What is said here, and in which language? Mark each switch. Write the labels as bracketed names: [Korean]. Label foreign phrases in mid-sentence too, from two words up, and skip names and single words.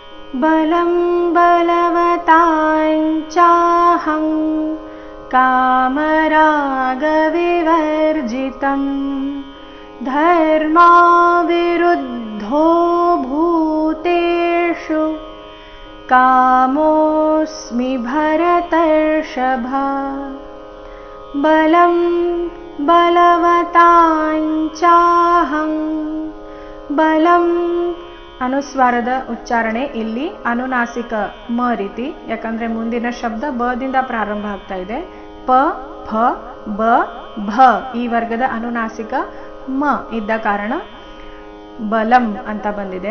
[Sanskrit] बलं बलवताञ्चाहं कामरागविवर्जितं धर्माविरुद्धो भूतेषु कामोऽस्मि भरतर्षभ बलं बलवताञ्चाहं [Kannada] ಬಲಂ ಅನುಸ್ವಾರದ ಉಚ್ಚಾರಣೆ ಇಲ್ಲಿ ಅನುನಾಸಿಕ ಮ ರೀತಿ, ಯಾಕಂದ್ರೆ ಮುಂದಿನ ಶಬ್ದ ಬದಿಂದ ಪ್ರಾರಂಭ ಆಗ್ತಾ ಇದೆ. ಪ ಫ ಬ ಭ ಈ ವರ್ಗದ ಅನುನಾಸಿಕ ಮ ಇದ್ದ ಕಾರಣ ಬಲಂ ಅಂತ ಬಂದಿದೆ.